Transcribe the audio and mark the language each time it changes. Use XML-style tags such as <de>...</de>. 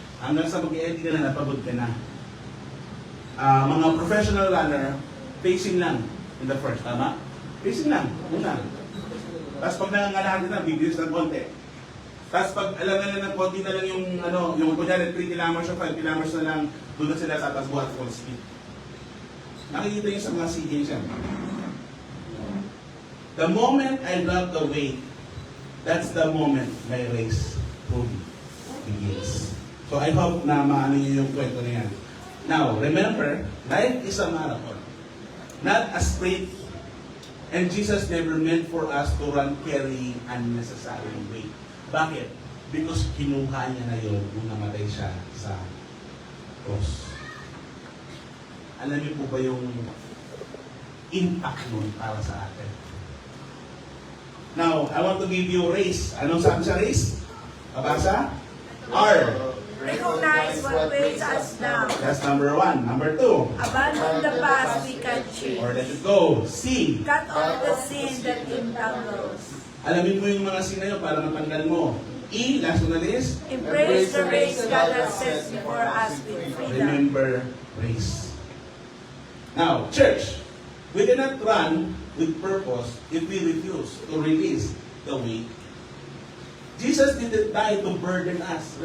<tl>Hanggang sa mag-i-edit ka na, napagod ka na. Mga professional runner, pacing lang in the first, tama? Pacing lang, una. Tapos pag nangangalahan na, bibilis ng konti. Tapos pag alam na ng konti na lang yung kunyari 3 kilometers o 5 kilometers na lang, doon na sila sa tatakbo at full speed. Nakikita yung sa mga SEA Games yan.</tl> <en>The moment I drop the weight, that's the moment my race truly begins. So I hope</en> <tl>na maano niyo yung kwento na yan.</tl> <en>Now, remember, life is a marathon, not a sprint. And Jesus never meant for us to run carrying unnecessary weight.</en> <tl>Bakit? Because kinuha niya na yun nung namatay siya sa cross. Alam niyo po ba yung impact nun para sa atin?</tl> <en>Now, I want to give you a race.</en> <tl>Anong sabi sa race? Mabasa? R.</tl> <en>Recognize what weighs us down. That's number 1. Number 2. Abandon the past we can change. Or let it go. C. Cut off the sin that entangles.</en> <tl>Alamin mo yung mga sin na yun para matanggal mo.</tl> <en>E. Last one na is? Embrace the race God has set before us with freedom. Remember race. Now, church, we cannot run with purpose if we refuse to release the weight. Jesus didn't die to burden us.</en>